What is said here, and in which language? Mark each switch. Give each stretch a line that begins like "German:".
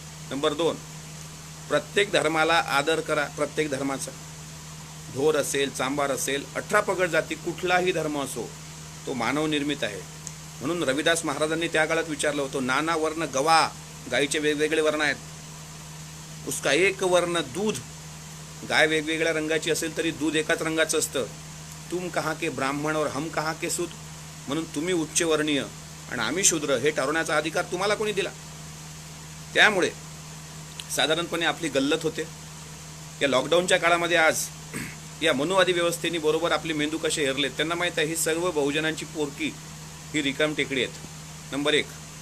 Marathi: Number 2, प्रत्येक धर्माला आदर करा. प्रत्येक धर्माचा, ढोर असेल, चांबार असेल, 18 पगड जाती, कुठलाही धर्म असो तो मानव निर्मित आहे. म्हणून रविदास महाराजांनी त्या काळात विचारलं होतं, नाना वर्ण गवा, गायीचे वेगवेगळे वर्ण आहेत,
Hindi: उसका एक वर्ण दूध.
Marathi: गाय वेगवेगळ्या रंगाची असेल तरी दूध एकाच रंगाचं असतं.
Hindi: तुम कहाँ के ब्राह्मण और हम कहाँ के सूद.
Marathi: म्हणून तुम्ही उच्चवर्णीय आणि आम्ही शूद्र हे ठरवण्याचा अधिकार तुम्हाला कोणी दिला? त्यामुळे साधारणपणे आपली गल्लत होते. या लॉकडाऊनच्या काळामध्ये आज या मनुवादी व्यवस्थेने बरोबर आपले मेंदू कसे हेरलेत. त्यांना माहीत आहे ही सर्व बहुजनांची पोरकी ही रिकाम टेकडी आहेत. नंबर 1.